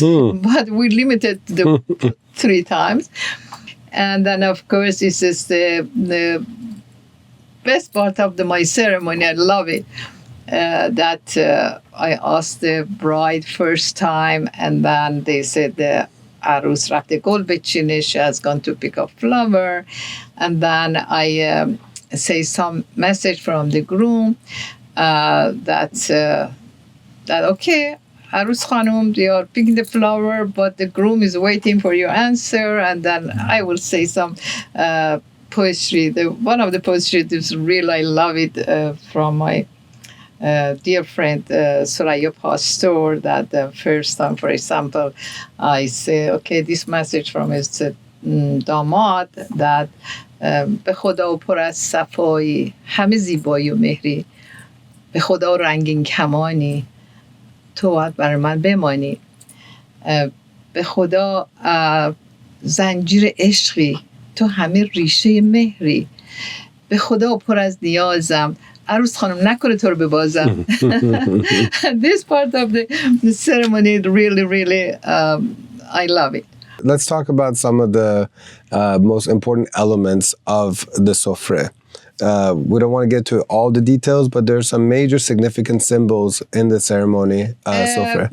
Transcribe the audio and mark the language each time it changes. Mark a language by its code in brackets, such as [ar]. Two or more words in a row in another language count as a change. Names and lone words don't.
[en] But we limited to the 3 times. And then, of course, this is the best part of my ceremony. I love it. That I asked the bride first time, and then they said [fa] عروس رفته گل بچینه, [en] she has gone to pick up flower, and then I say some message from the groom that okay, [fa] عروس خانم, [en] they are picking the flower, but the groom is waiting for your answer, and then I will say some poetry. One of the poetry is real, I love it, from my dear friend Soraya Pastor, that the first time, for example, I say, okay, this message from his [fa] داماد, that به خدا پر از صفایی همه زیبایی و مهری, به خدا رنگین کمانی تو باید برای من بمانی, به خدا زنجیر عشقی تو همه ریشه مهری, به خدا پر از نیازم عروس خانم نکنه تو رو ببازم. [en] This part of the ceremony really I love it. Let's talk about some of the most important elements of the sofreh. We don't want to get to all the details, but there are some major significant symbols in the ceremony, sofreh.